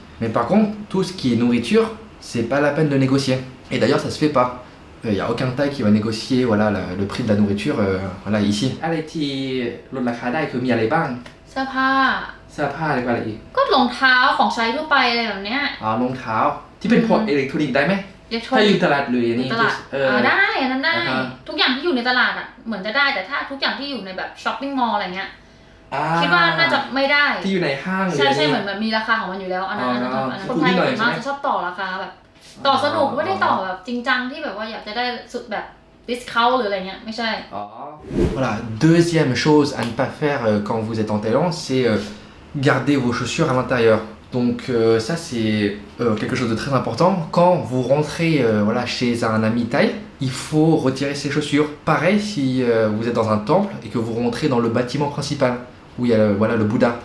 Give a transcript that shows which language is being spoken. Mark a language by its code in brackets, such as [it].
[fr] Mais par contre, tout ce qui est nourriture, c'est pas la peine de négocier. Et d'ailleurs, ça se fait pas. Il n'y a aucun Thaï qui va négocier le prix de la nourriture ici. [th] อะไรที่ลดราคาได้คือมีอะไรบ้าง เสื้อผ้า อะไรก็อะไรอีก ก็รองเท้าของใช้ทั่วไปอะไรแบบเนี้ย รองเท้าที่เป็นพวกอิเล็กทรอนิกส์ได้ไหมถ้าอยู่ตลาดหรืออย่างนี้ ตลาดได้อันนั้นได้ทุกอย่างที่อยู่ในตลาดอ่ะเหมือนจะได้แต่ถ้าทุกอย่างที่อยู่ในแบบช้อปปิ้งมอลล์อะไรเงี้ยคิดว่าน่าจะไม่ได้ ที่อยู่ในห้าง ใช่เหมือนมีราคาของมันอยู่แล้วอันนั้นคนไทยส่วนมากจะชอบต่อราคาแบบต่อสนุกไม่ได้ต่อแบบจริงจังที่แบบว่าอยากจะได้สุดแบบdiscountหรืออะไรเงี้ยไม่ใช่ [fr] Voilà, deuxième chose à ne pas faire quand vous êtes en Thaïlande, c'est garder vos chaussures à l'intérieur. Donc ça c'est quelque chose de très important. Quand vous rentrez chez un ami thaï, il faut retirer ses chaussures. Pareil si vous êtes dans un temple et que vous rentrez dans le bâtiment principal où il y a le Bouddha.